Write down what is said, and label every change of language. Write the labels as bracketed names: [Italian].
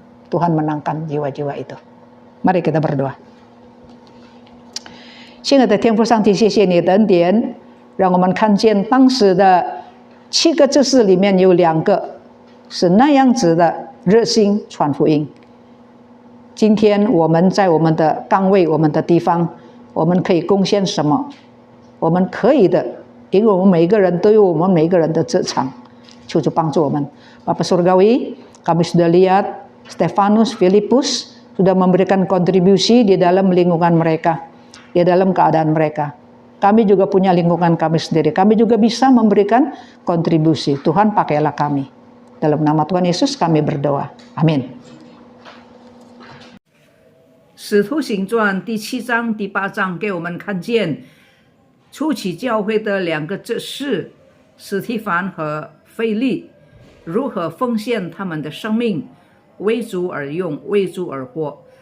[Indonesian] Tuhan menangkan jiwa-jiwa itu. Mari kita berdoa. [Chinese] 亲爱的天父上帝，谢谢你的恩典，让我们看见当时的7个执事里面有2个是那样子的热心传福音。今天我们在我们的岗位、我们的地方，我们可以贡献什么？我们可以的，因为我们每一个人都有我们每一个人的职场，求主帮助我们。 [Indonesian] Bapak Surgawi, kami sudah lihat Stefanus, Filipus sudah memberikan kontribusi di dalam lingkungan mereka, di dalam keadaan mereka. Kami juga punya lingkungan kami sendiri. Kami juga bisa memberikan kontribusi. Tuhan pakailah kami. Dalam nama Tuhan Yesus kami berdoa. Amin. [Chinese] 使徒行传第7章、第8章给我们看见初期教会的2个执事史提凡和腓利如何奉献他们的生命，为主而用，为主而活。